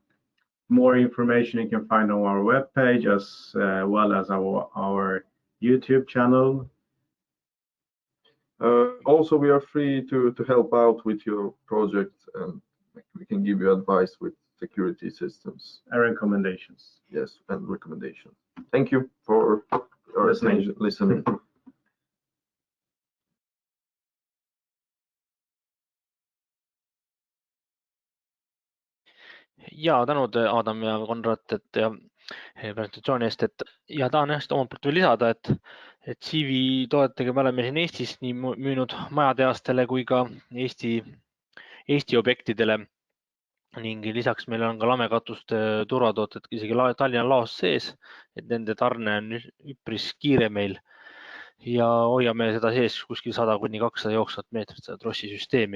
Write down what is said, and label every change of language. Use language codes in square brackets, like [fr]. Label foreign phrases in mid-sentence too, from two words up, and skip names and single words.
[en] More information you can find on our web page as well as our YouTube channel. Also, we are free to help out with your project, and we can give you advice with security systems And recommendations. Yes, and recommendations. Thank you for your listening. [et] Ja tänud Adam ja Konrad presentatsiooni eest, ja tahan just omalt poolt veel lisada, et CV toodetega me oleme siin Eestis nii müünud majatehastele kui ka Eesti objektidele, ning lisaks meil on ka Lamekatuste turvatooted isegi Tallinna laos sees, et nende tarne on üpris kiire meil ja hoiame seda sees kuskil 100 kuni 200 jooksvat meetrit seda trossisüsteemi.